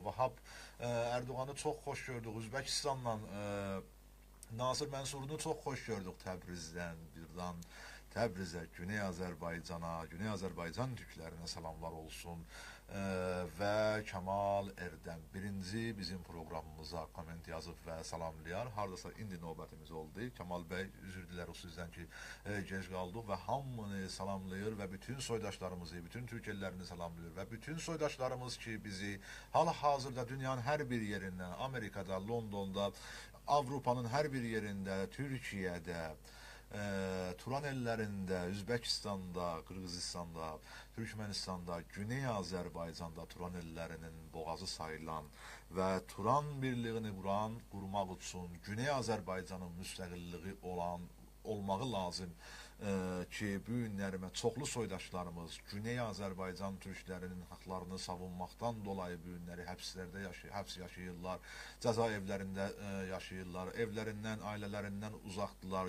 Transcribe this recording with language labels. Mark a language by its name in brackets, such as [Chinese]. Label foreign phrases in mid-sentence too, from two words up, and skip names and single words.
[Turkish] Vahap Erdoğan'ı çok hoş gördük. Özbekistan'dan Nasır Mənsur'unu çok hoş gördük. [Azerbaijani] Təbrizdən birdən Təbrizə, Güney Azərbaycana, Güney Azərbaycan Türklerine selamlar olsun. Ve Kemal Erdem birinci bizim programımıza koment yazıp ve salamlayar. Hardasa indi növbətimiz oldu. Kemal Bey üzür dilərik sizdən ki gec qaldıq ve hamını salamlayır ve bütün soydaşlarımızı, bütün Türkiyelilerini salamlayır ve bütün soydaşlarımız ki bizi hal-hazırda dünyanın her bir yerinden, Amerika'da, London'da, Avrupa'nın her bir yerinde, Türkiye'de, Turan ellerinde, Özbekistan'da, Kırgızistan'da, Türkmenistan'da, Güney Azerbaycan'da Turan ellerinin boğazı [Turkish] sayılan ve Turan birliğini kurmak için [Azerbaijani] Güney Azerbaycan'ın müstəqilliği olmağı lazım ki bu günlərimə çoxlu soydaşlarımız Güney Azərbaycan türklərinin haqlarını savunmaqdan dolayı bu günləri həbslərdə həbs yaşayırlar, cəza evlərində yaşayırlar, evlərindən, ailələrindən uzaqdılar.